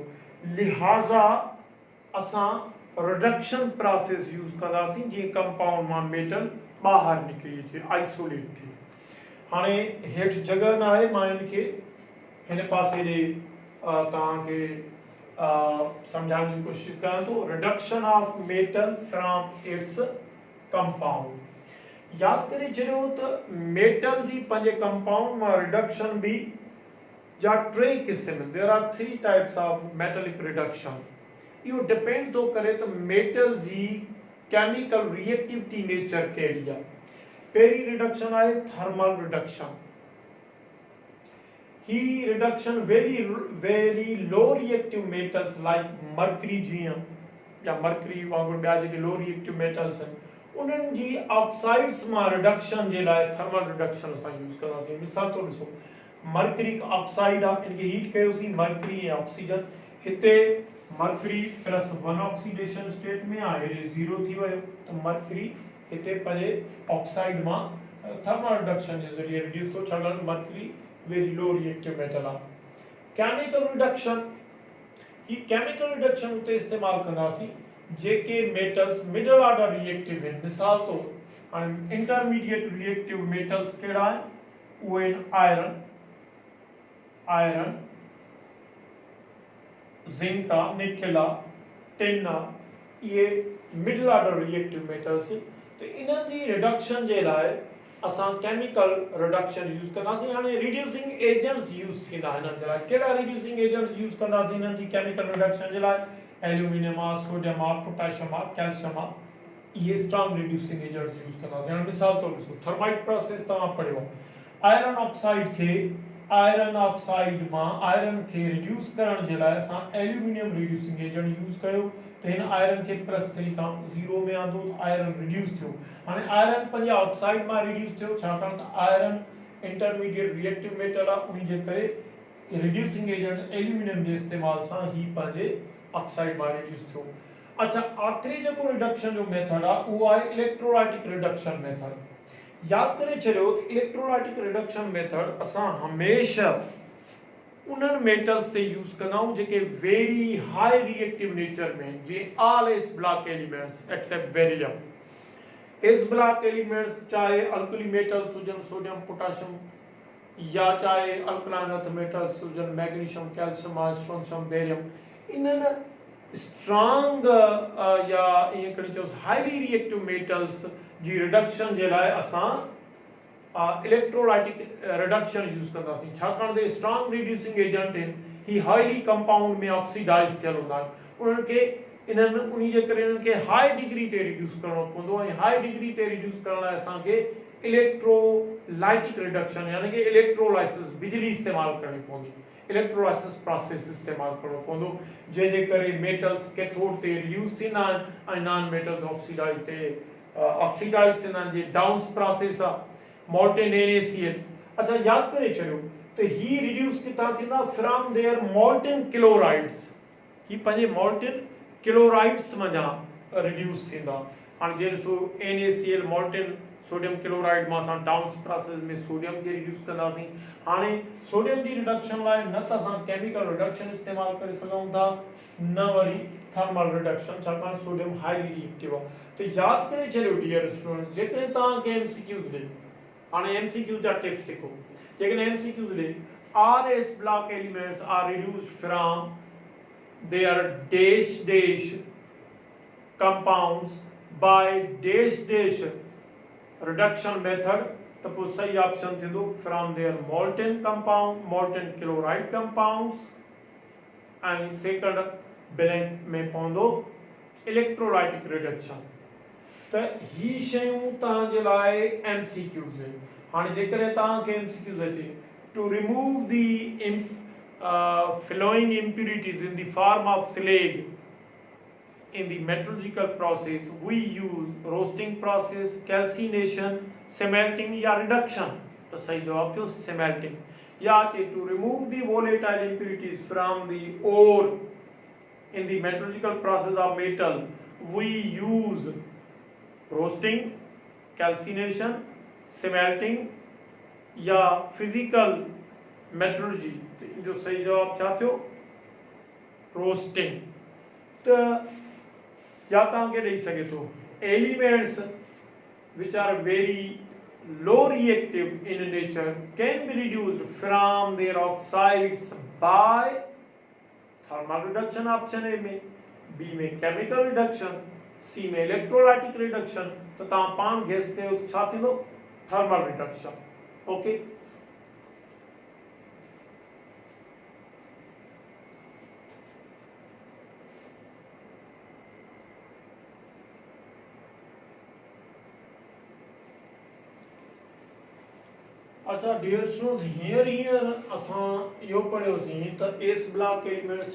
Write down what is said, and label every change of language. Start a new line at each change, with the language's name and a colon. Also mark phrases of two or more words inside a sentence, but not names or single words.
Sindhi: लिहाजा असां
English: reduction process use
Sindhi: कंदासीं जीअं कंपाउंड मां मेटल ॿाहिरि निकिरी अचे, आइसोलेट थिए। हाणे हेठि जगह न आहे, मां इनखे हिन पासे ॾे तव्हांखे सम्झाइण जी कोशिशि कयां थो।
English: reduction of metal from its compound.
Sindhi: याद करे छॾियो त मेटल जी पंहिंजे कंपाउंड मां रिडक्शन भी जा टे क़िस्म,
English: there are 3 types of metallic reduction.
Sindhi: इहो डिपेंड थो करे त मेटल जी
English: chemical reactivity nature
Sindhi: कहिड़ी आहे। पहिरीं रिडक्शन आहे
English: thermal reduction.
Sindhi: ही
English: reduction very low reactive metals like mercury
Sindhi: जीअं या मर्करी वांगुरु ॿिया जेके
English: low reactive metals
Sindhi: आहिनि उन्हनि जी ऑक्साइड्स मां रिडक्शन जे लाइ
English: thermal reduction
Sindhi: असां यूज कंदासीं। मिसाल तौरु ॾिसो,
English: mercuric oxide
Sindhi: आहे, इनखे हीट कयोसीं, मर्करी ऐं ऑक्सीजन। हिते मर्करी +1
English: oxidation state
Sindhi: में आहे, 0 थी वियो, तो मर्करी हिते पंहिंजे ऑक्साइड मां
English: thermal reduction
Sindhi: जे ज़रिए रिड्यूस थो छाकाणि मर्क्यूरी
English: very low reactive metal
Sindhi: आहे।
English: chemical reduction,
Sindhi: ही
English: chemical reduction
Sindhi: उते इस्तेमाल कंदासीं जेके मेटल्स
English: middle order reactive
Sindhi: आहिनि। मिसाल तौर हाणे
English: intermediate reactive metals
Sindhi: कहिड़ा आहिनि, उहे आहिनि आयरन, जिंक आहे, निकेल आहे, टिन आहे, इहे
English: middle order reactive metals.
Sindhi: तो इन्हनि जी रिडक्शन जे लाइ असां
English: chemical reduction use
Sindhi: कंदासीं। हाणे
English: reducing agents use
Sindhi: थींदा हिननि जे लाइ। कहिड़ा
English: reducing agents use
Sindhi: कंदासीं हिननि जी
English: chemical reduction
Sindhi: जे लाइ? एल्यूमिनियम आहे, सोडियम आहे, पोटेशियम आहे, कैल्शियम आहे, ये
English: strong reducing agents use
Sindhi: कंदासीं। हाणे मिसाल तौर ॾिसो,
English: thermite process
Sindhi: तव्हां पढ़ियो,
English: iron oxide
Sindhi: मां आयरन खे रिड्यूस करण जे लाइ असां
English: aluminium reducing agent use
Sindhi: कयो, त हिन आयरन खे +3 खां 0 में आंदो, त आयरन रिड्यूस थियो। हाणे आयरन पंहिंजे ऑक्साइड मां रिड्यूस थियो छाकाणि त आयरन
English: intermediate reactive metal
Sindhi: आहे, उन जे करे
English: reducing agent aluminium
Sindhi: जे इस्तेमाल सां ही पंहिंजे ऑक्साइड मां रिड्यूस थियो। अच्छा, आखिरी जेको रिडक्शन जो मेथड आहे उहो आहे
English: electrolytic reduction method.
Sindhi: याद करे छॾियो त
English: electrolytic reduction method
Sindhi: असां हमेशा उन्हनि मेटल्स ते यूज़ कंदा आहियूं जेके
English: very high reactive nature
Sindhi: में, जीअं
English: all s block elements except beryllium. s block elements
Sindhi: चाहे
English: alkali metals
Sindhi: हुजनि, सोडियम, पोटेशियम, या चाहे
English: alkaline earth metals
Sindhi: हुजनि, मैग्नीशियम, कैल्शियम, स्ट्रोंशियम, बेरियम, इन्हनि स्ट्रॉन्ग या ईअं कड़ी चओ
English: highly reactive metals
Sindhi: जी रिडक्शन जे लाइ असां
English: electrolytic reduction use
Sindhi: कंदासीं, छाकाणि त
English: strong reducing agent
Sindhi: आहिनि, ही
English: highly compound
Sindhi: में ऑक्सीडाइज थियल हूंदा आहिनि, उन्हनि खे इन्हनि उन जे करे इन्हनि खे
English: high degree
Sindhi: ते रिड्यूस करणो पवंदो, ऐं
English: high degree
Sindhi: ते रिड्यूस करण लाइ असांखे
English: electrolytic reduction
Sindhi: यानी कि इलेक्ट्रोलाइसिस, बिजली इस्तेमाल करणी पवंदी,
English: electrolysis process
Sindhi: इस्तेमाल करणो पवंदो, जंहिंजे करे मेटल्स कैथोड ते रिड्यूस थींदा आहिनि ऐं
English: non metals
Sindhi: ऑक्सीडाइज थींदा आहिनि। जे
English: Downs process
Sindhi: आहे
English: molten NaCl.
Sindhi: अच्छा, याद करे छॾियो त ही रिड्यूस किथां थींदा?
English: from their molten chlorides.
Sindhi: ही पंहिंजे
English: molten chlorides
Sindhi: मञा रिड्यूस थींदा। हाणे जे ॾिसो
English: NaCl molten sodium chloride
Sindhi: मां असां
English: Downs process
Sindhi: में सोडियम खे रिड्यूस कंदासीं। हाणे सोडियम जी रिडक्शन लाइ न त असां
English: chemical reduction
Sindhi: इस्तेमाल करे सघूं था, न वरी
English: thermal reduction,
Sindhi: छाकाणि सोडियम
English: highly reactive
Sindhi: आहे। त याद करे छॾियो
English: dear students,
Sindhi: जेकॾहिं तव्हांखे MCQs ॾे, हाणे MCQ जा टिप्स सिखो, जेकॾहिं MCQs ॾे
English: RS block elements are reduced from their dash compounds by dash reduction method,
Sindhi: तो पोइ सही ऑप्शन थींदो
English: from their molten compound, molten chloride compounds,
Sindhi: ऐं
English: second blank
Sindhi: में पवंदो
English: electrolytic reduction.
Sindhi: त ही शयूं तव्हांजे लाइ MCQs आहिनि। हाणे जेकॾहिं तव्हांखे MCQs अचे,
English: to remove the flowing impurities in the form of slag in the metallurgical process, we use roasting process, calcination, smelting या reduction।
Sindhi: तो सही जवाब थियो smelting।
English: या to remove the volatile impurities from the ore in the metallurgical process of metal, we use roasting, calcination, smelting या physical metallurgy।
Sindhi: तो जो सही जवाब क्या थियो? roasting। तो या तव्हांखे ॾेई सघे थो
English: एलिमेंट्स which are very low reactive in nature can be reduced from their oxides by thermal reduction, option A में, B में chemical reduction, C में electrolytic reduction।
Sindhi: तो तव्हां पाण गैस कयो छा थींदो?
English: thermal reduction। ओके, अच्छा dear students,
Sindhi: हींअर असां इहो पढ़ियोसीं त
English: s block elements